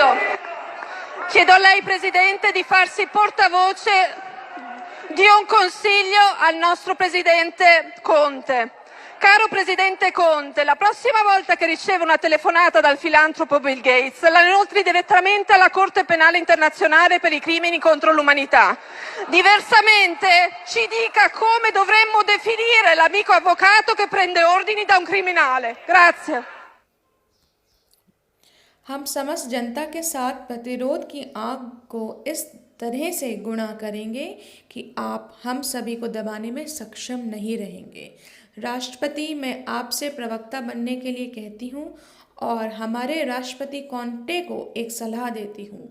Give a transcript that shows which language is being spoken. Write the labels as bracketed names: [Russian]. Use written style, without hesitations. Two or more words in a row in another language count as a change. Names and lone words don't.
[Italian] Chiedo a lei, Presidente, di farsi portavoce di un consiglio al nostro Presidente Conte, Caro Presidente Conte, la prossima volta che riceve una telefonata dal filantropo Bill Gates, la inoltri direttamente alla Corte Penale Internazionale per i crimini contro l'umanità. Diversamente ci dica come dovremmo definire l'amico avvocato che prende ordini da un criminale. Grazie. [Hindi] हम समस्त जनता के साथ प्रतिरोध की आग को इस तरह से गुणा करेंगे कि आप हम सभी को दबाने में सक्षम नहीं रहेंगे। राष्ट्रपति, मैं आपसे प्रवक्ता बनने के लिए कहती हूँ और हमारे राष्ट्रपति कॉन्टे को एक सलाह देती हूँ।